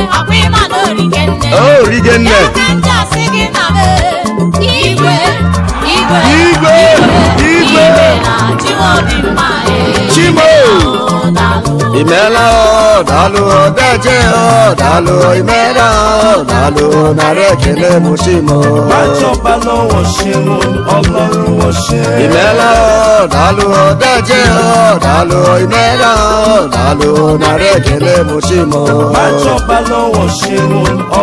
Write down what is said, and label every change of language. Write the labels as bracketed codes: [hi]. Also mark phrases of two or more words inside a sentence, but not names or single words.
[ig] Ọ bụ ịma na o rike nne. O rike nne. Ya ka m ji asị gị na m, igwe. Igwe, Igwe, igwe, igwe. igwe na chi obi mma, eh. Chimo. Daalụ. Imeela o, daalụ o, Deje o, daalụ o, Imeela o, daalụ o, nara ekele m Chimo. [yo] Májọba lọ́wọ́ ṣeun, Ọlọ́run ó ṣe. [ig] Imeela o, daalụ o, Deje o, daalụ o, Imeela o, daalụ o, nara ekele m Chimo. [yo] Májọba lọ́wọ́ ṣeun,